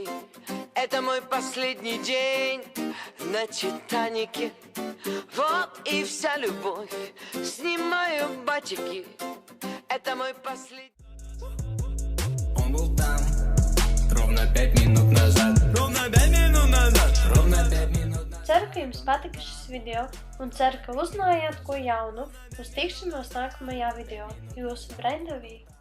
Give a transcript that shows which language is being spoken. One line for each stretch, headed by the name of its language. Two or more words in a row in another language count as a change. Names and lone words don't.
Russian: Это мой последний день на Титанике. Вот и вся любовь, снимаю батики. Это мой последний... Он был там ровно 5 минут назад. Ровно 5 минут назад. Ровно 5 минут назад.
Latvian: Ceru, ka jums patika šis video un ceru, ka uzzinājāt ko jaunu. Uz tikšanos nākamajā video. Jūsu Brenda Vī.